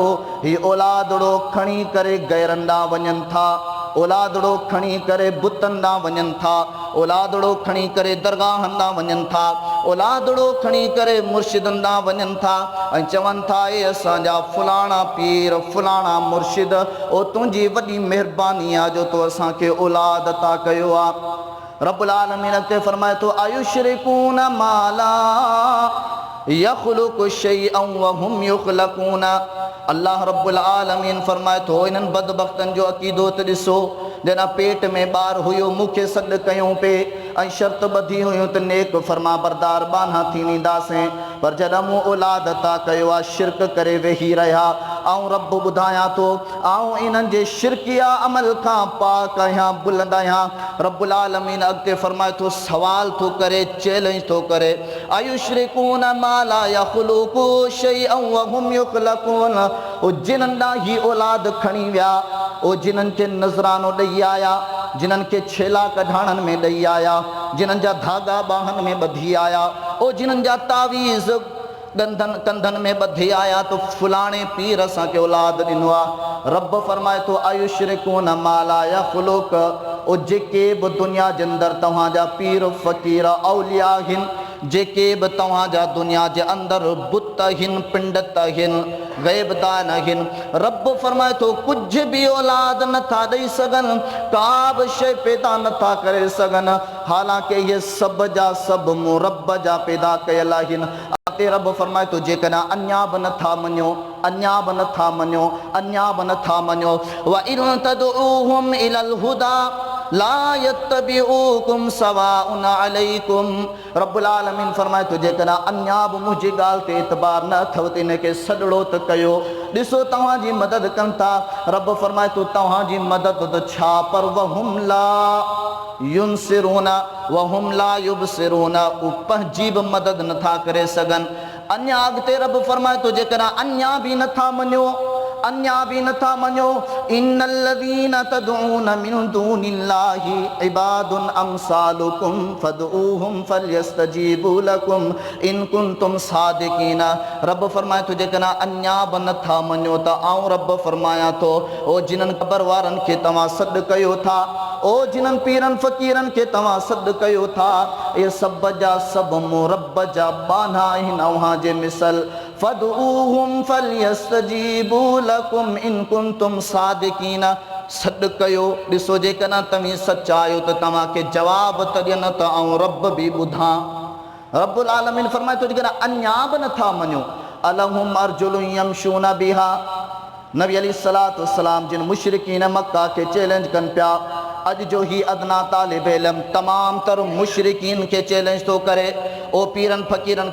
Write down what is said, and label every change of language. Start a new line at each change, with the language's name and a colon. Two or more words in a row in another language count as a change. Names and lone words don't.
Sindhi: हीअ औलादड़ो खणी करे गैरनि ॾांहुं वञनि था, औलादड़ो खणी करे बुतनि ॾांहुं वञनि था, औलादड़ो खणी करे दरगाहनि ॾांहुं वञनि था, औलादड़ो खणी करे मुर्शिदनि ॾांहुं वञनि था ऐं चवनि था ए असांजा फलाणा पीर फलाणा मुर्शिद ओ तुंहिंजी वॾी महिरबानी आहे जो तो असांखे औलाद अता कयो आहे।
Arabic: رب العالمين
Sindhi: अॻिते फरमाए थो
Arabic: أيشركون ما لا يخلق شيئا وهم يخلقون. الله رب العالمين
Sindhi: फरमाए थो इन्हनि बदबख्तनि जो अक़ीदो त ॾिसो। जॾहिं पेट में ॿार हुयो मूंखे सॾु कयूं पिए ऐं शर्त ॿधी हुयूं त नेक फर्मा बरदार बाना थी वेंदासीं, पर जॾहिं मूं औलाद अता कयो आहे शिरक करे वेही रहिया। ऐं रब ॿुधायां थो ऐं इन्हनि जे शिरकिया अमल खां पाक आहियां बुलंद आहियां।
Arabic: رب العالمين
Sindhi: अॻिते फरमाए थो सवाल थो करे चैलेंज थो करे
Arabic: أيشركون ما لا يخلق شيئا وهم يخلقون.
Sindhi: ओ जिन्हनि ॾांहुं ही औलाद खणी विया, ओ जिन्हनि खे नज़रानो ॾेई आया, जिन्हनि खे छेला कढाणनि में ॾेई आया, जिन्हनि जा धागा ॿाहनि में ॿधी आया, ओ जिन्हनि जा तावीज़ कंधनि में ॿधी आया तो फलाणे पीर असांखे औलाद ॾिनो आहे। रब फरमाए थो
Arabic: أيشركون ما لا يخلق.
Sindhi: ओ जेके बि दुनिया जे अंदरि तव्हांजा पीर फ़क़ीर औलिया आहिनि, जेके बि तव्हांजा दुनिया जे अंदरि बुत आहिनि पिंडत आहिनि ग़ैबदान आहिनि, रब फरमाए थो कुझु बि औलाद नथा ॾेई सघनि, का बि शइ पैदा नथा करे सघनि, हालांकि इहे सभ जा सभु मूं रब जा पैदा कयल आहिनि। रब फरमाए थो जेकॾहिं अञा बि नथा मञो, अञा बि नथा मञो, अञा बि नथा मञो
Arabic: وإن تدعوهم إلى الهدى لا يتبعوكم سواء عليكم. رب العالمين
Sindhi: फरमाए थो जेकॾहिं अञा बि मुंहिंजी ॻाल्हि ते एतबार न अथव त इनखे सॾड़ो त कयो। ॾिसो तव्हांजी मदद कनि था, रब फरमाए थो तव्हांजी मदद त छा पर
Arabic: وهم لا ينصرون وهم لا يبصرون,
Sindhi: उहे पंहिंजी बि मदद नथा करे सघनि। अञा अॻिते रब फरमाए थो जेकॾहिं अञा बि नथा मञो,
Arabic: अञा बि नथा मञो إن الذين تدعون من دون الله عباد أمثالكم فادعوهم فليستجيبوا لكم إن كنتم صادقين.
Sindhi: रब फरमाए थो जेकॾहिं अञा बि नथा मञो त आऊं रब फरमायां थो ओ जिन्हनि क़बर वारनि खे तव्हां सॾु कयो था, ओ जिन्हनि पीरनि फ़क़ीरनि खे तव्हां सॾु कयो था, इहे सभ जा सभु मूं रब जा बाना आहिनि अव्हां जे मिसल।
Arabic: فادعوهم فليستجيبوا لكم إن كنتم صادقين.
Sindhi: सॾु कयो, ॾिसो जेकॾहिं तव्हीं सचा आहियो त तव्हांखे जवाब त ॾियनि त आऊं रब बि ॿुधां।
Arabic: رب العالمين
Sindhi: फरमाए थो जेकॾहिं अञा बि नथा मञो
Arabic: ألهم أرجل يمشون بها.
Sindhi: नबी
Arabic: عليه الصلاة والسلام
Sindhi: जिन मुशरिकीन मक्का के चैलेंज कनि पिया, अॼु जो ही अदना तालिब इल्म तमाम तर मुशरिकीन के चैलेंज थो करे, ओ पीरनि फ़क़ीरनि